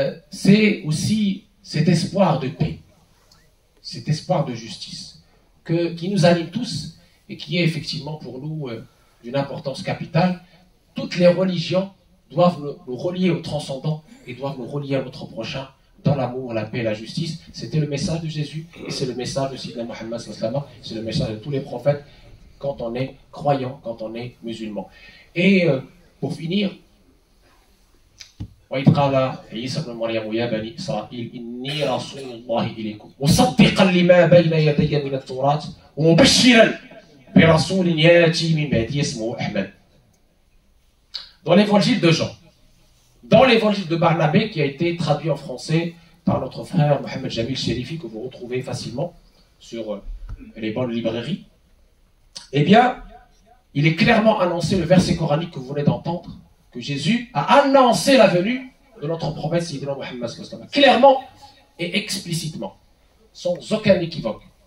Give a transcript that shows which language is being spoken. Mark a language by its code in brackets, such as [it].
[fr] C'est aussi cet espoir de paix, cet espoir de justice qui nous anime tous et qui est effectivement pour nous d'une importance capitale. Toutes les religions doivent nous relier au transcendant et doivent nous relier à notre prochain dans l'amour, la paix et la justice. C'était le message de Jésus et c'est le message de Sidna Mohammed, c'est le message de tous les prophètes quand on est croyant, quand on est musulman. Et pour finir, [ar] وإذ قال عيسى ابن مريم يا بني إسرائيل إني رسول الله إليكم مصدقا لما بين يدي من التوراة ومبشرا برسول يأتي من بعدي اسمه أحمد. [fr] Dans l'évangile de Jean, dans l'évangile de Barnabé qui a été traduit en français par notre frère Mohamed Jamil Chérifi que vous retrouvez facilement sur les bonnes librairies, eh bien, il est clairement annoncé le verset coranique que vous venez d'entendre, que Jésus a annoncé la venue de notre prophète Sayyidina Muhammad, clairement et explicitement, sans aucun équivoque.